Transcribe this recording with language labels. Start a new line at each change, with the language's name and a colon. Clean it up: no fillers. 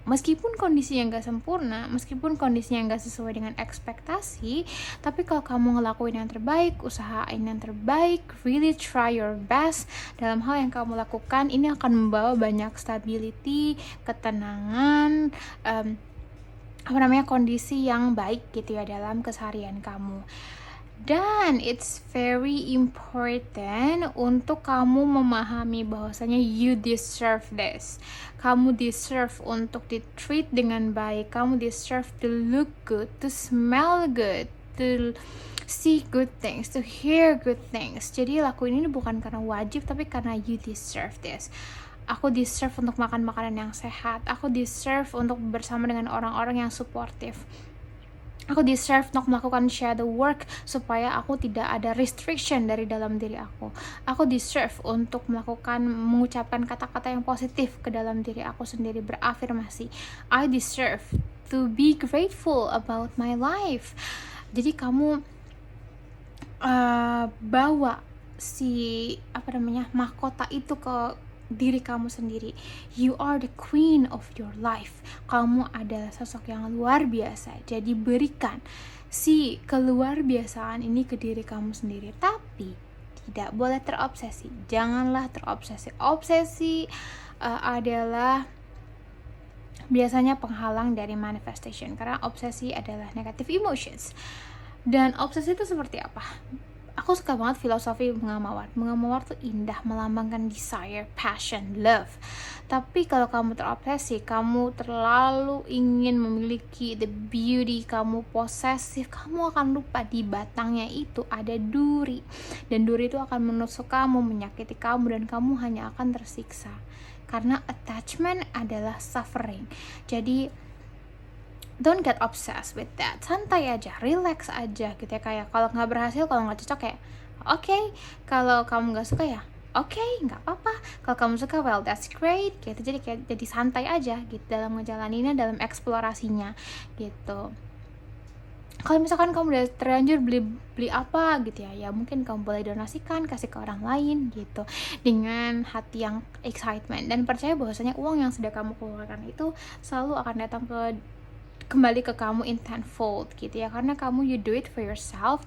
Indonesian: Meskipun kondisinya nggak sempurna, meskipun kondisinya nggak sesuai dengan ekspektasi, tapi kalau kamu ngelakuin yang terbaik, usahain yang terbaik,
English: really try your best
Indonesian: dalam hal yang kamu lakukan, ini akan membawa banyak stability, ketenangan, kondisi yang baik gitu ya dalam keseharian kamu. Dan
English: it's very important
Indonesian: untuk kamu memahami bahwasanya
English: you deserve this.
Indonesian: Kamu deserve untuk di-treat dengan baik. Kamu
English: deserve to look good, to smell good, to see good things, to hear good things.
Indonesian: Jadi lakuin ini bukan karena wajib, tapi karena
English: you deserve this.
Indonesian: Aku deserve untuk makan makanan yang sehat. Aku deserve untuk bersama dengan orang-orang yang supportive. Aku deserve untuk melakukan shadow work supaya aku tidak ada restriction dari dalam diri aku. Aku deserve untuk mengucapkan kata-kata yang positif ke dalam diri aku sendiri, berafirmasi.
English: I deserve to be grateful about my life.
Indonesian: Jadi kamu bawa si mahkota itu ke diri kamu sendiri.
English: You are the queen of your life.
Indonesian: Kamu adalah sosok yang luar biasa. Jadi berikan si keluar biasaan ini ke diri kamu sendiri. Tapi tidak boleh terobsesi. Janganlah terobsesi. Obsesi adalah biasanya penghalang dari manifestation, karena obsesi adalah negative emotions. Dan obsesi itu seperti apa? Aku suka banget filosofi bunga mawar. Bunga mawar tuh indah, melambangkan
English: desire, passion, love.
Indonesian: Tapi kalau kamu terobsesi, kamu terlalu ingin memiliki
English: the beauty,
Indonesian: kamu posesif, kamu akan lupa di batangnya itu ada duri. Dan duri itu akan menusuk kamu, menyakiti kamu, dan kamu hanya akan tersiksa. Karena attachment adalah suffering. Jadi
English: don't get obsessed with that.
Indonesian: Santai aja, relax aja gitu ya. Kayak kalau nggak berhasil, kalau nggak cocok kayak okay. Kalau kamu nggak suka ya okay, nggak apa-apa. Kalau kamu suka,
English: well that's great
Indonesian: gitu. Jadi santai aja gitu dalam ngejalaninnya, dalam eksplorasinya gitu. Kalau misalkan kamu udah terlanjur beli apa gitu ya mungkin kamu boleh donasikan, kasih ke orang lain gitu dengan hati yang excitement, dan percaya bahwasanya uang yang sudah kamu keluarkan itu selalu akan datang kembali ke kamu
English: in tenfold
Indonesian: gitu ya, karena kamu
English: you do it for yourself.